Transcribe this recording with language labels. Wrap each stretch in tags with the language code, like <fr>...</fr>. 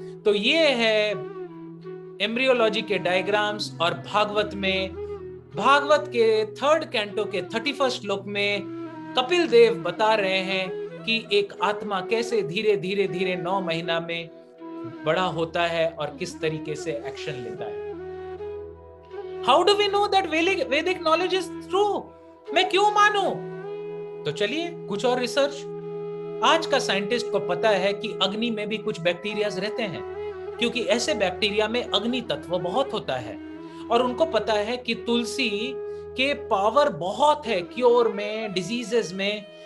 <hi>तो ये है एम्ब्रियोलॉजी के डायग्राम्स और भागवत के 3rd कैंटो के 31st श्लोक में कपिल देव बता रहे हैं कि एक आत्मा कैसे धीरे धीरे धीरे 9 महीना में बड़ा होता है और किस तरीके से एक्शन लेता है।</hi> <en>How do we know that Vedic knowledge is true?</en> <hi>मैं क्यों मानूं? तो चलिए कुछ और रिसर्च। आज का साइंटिस्ट को पता है कि अग्नि में भी कुछ बैक्टीरियाज रहते हैं, क्योंकि ऐसे बैक्टीरिया में अग्नि तत्व बहुत होता है और उनको पता है कि तुलसी के पावर बहुत है क्योर में, डिजीजेस में।</hi>